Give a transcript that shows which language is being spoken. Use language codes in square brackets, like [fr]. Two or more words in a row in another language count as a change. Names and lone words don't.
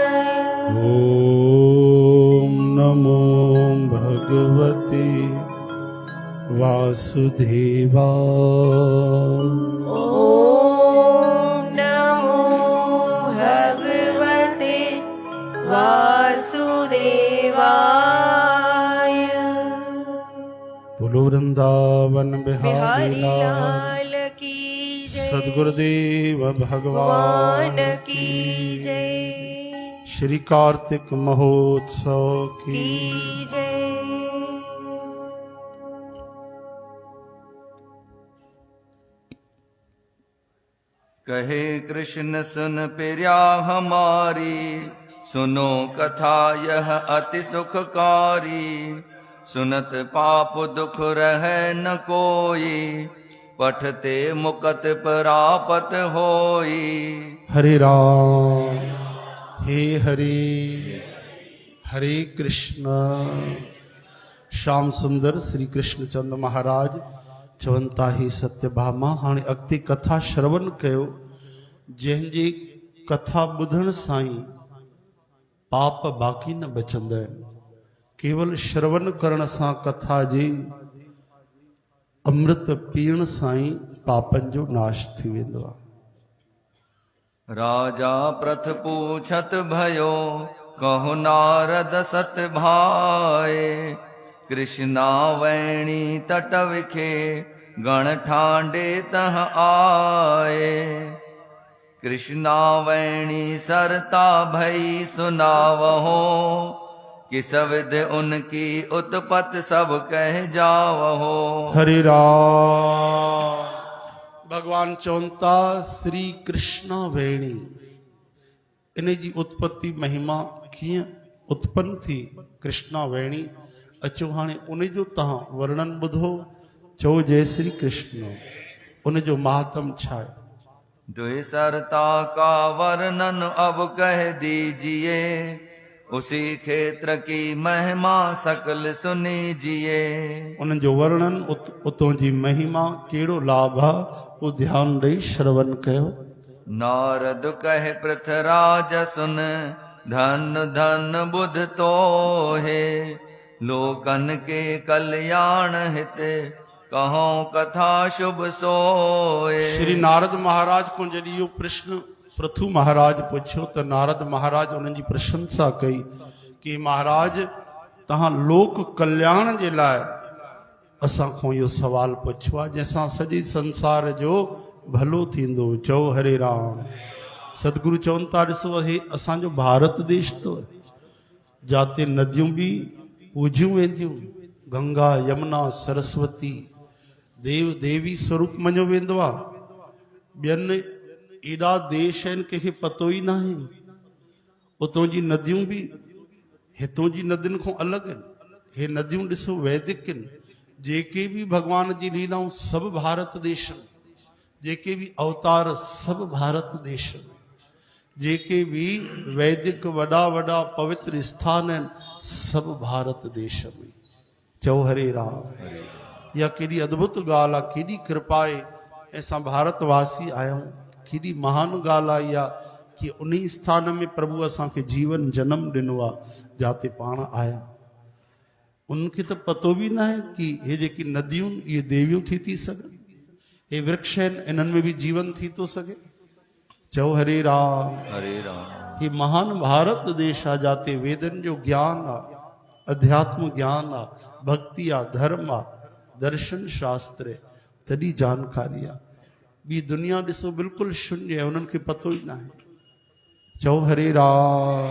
[sa] ॐ नमो भगवते वासुदेवाय ॐ नमो भगवते वासुदेवाय [hi] बोलो वृंदावन बिहारी बिहारी लाल लाल की जय सदगुरुदेव भगवान भगवान की जय श्री कार्तिक महोत्सव की की जय कहे कृष्ण सुन प्रिया हमारी, सुनो कथा यह अति सुखकारी। सुनत पाप दुख रहे न कोई, पठते मुकत प्रापत होई। हरे राम हे हरे हरे कृष्ण। [sd] श्याम सुंदर श्री कृष्णचंद महाराज चवंता ही सत्यभामा हाणे अॻिते कथा श्रवण कयो। जंहिंजी कथा ॿुधण सां ई पाप बाक़ी न बचंदा आहिनि। केवल श्रवण करण सां कथा जे अमृत पीअण सां ई पापनि जो नाश थी वेंदो आहे। [hi] राजा प्रथ पूछत भयो, कहु नारद सत भाए। कृष्णा वैणी तट विखे, गण ठांडे तह आए। कृष्णा वैणी सरता भई सुनावहो, किस विध उनकी उत्पत्ति सब कह जावहो। [sd] हरे राम। भगवान चवंता श्री कृष्ण वेणी, इन जी उत्पत्ति महिमा कीअं उत्पन्न थी। कृष्णा वेणी अचो हाणे उन जो तव्हां वर्णन ॿुधो। चओ जय श्री कृष्ण, उन जो महात्म छा आहे। [hi] दुई सरता का वर्णन अब कह दीजिए, उसी क्षेत्र की महिमा सकल सुनीजिए। [sd] उन जो वर्णन उतों जी महिमा कहिड़ो लाभ आहे, उहो ध्यानु ॾेई श्रवण कयो। [hi] नारद कहे पृथराज सुन, धन धन बुध तो है। लोकन के कल्याण हित, कहो कथा शुभ सोए। [sd] श्री नारद महाराज को जॾहिं इहो प्रश्न पृथु महाराज पुछियो त नारद महाराज उन्हनि जी प्रशंसा कई कि महाराज तव्हां लोक कल्याण जे लाइ असां खां इहो सवाल पुछियो आहे, जंहिंसां सॼे संसार जो भलो थींदो। चओ हरे राम। सतगुरु चवनि था ॾिसो हे असांजो भारत देश तो, जाते नदियूं बि पूजियूं वेंदियूं, गंगा यमुना सरस्वती देव देवी स्वरूप मञियो वेंदो आहे। ॿियनि एॾा देश आहिनि कंहिंखे पतो ई न आहे। उतां जी नदियूं बि हितां जी नदियुनि खां अलॻि आहिनि। हे नदियूं ॾिसो वैदिक आहिनि। जेके बि भगवान जी लीलाऊं सभु भारत देश में, जेके बि अवतार सभु भारत देश में, जेके बि वैदिक वॾा वॾा पवित्र स्थान आहिनि सभु भारत देश में। चओ हरे राम। इहा केॾी अद्भुत ॻाल्हि आहे, केॾी कृपा आहे। असां भारतवासी आहियूं, केॾी महान ॻाल्हि आहे इहा कि उन स्थान में प्रभु असांखे जीवन जनम ॾिनो आहे जाते पाण आया। उनखे त पतो बि न आहे कि हे जेकी नदियूं इहे देवियूं थी सघनि, हे वृक्ष आहिनि इन्हनि में बि जीवन थी थो सघे। चओ हरे राम। हरे राम। ही महान भारत देश आहे जाते वेदन जो ज्ञान आहे, अध्यात्म ज्ञान आहे, भक्ति आहे, धर्म आहे, दर्शन शास्त्र आहे, तॾहिं जानकारी आहे। ॿी दुनिया ॾिसो बिल्कुलु शून्य आहे, उन्हनि खे पतो ई न आहे। चओ हरे राम।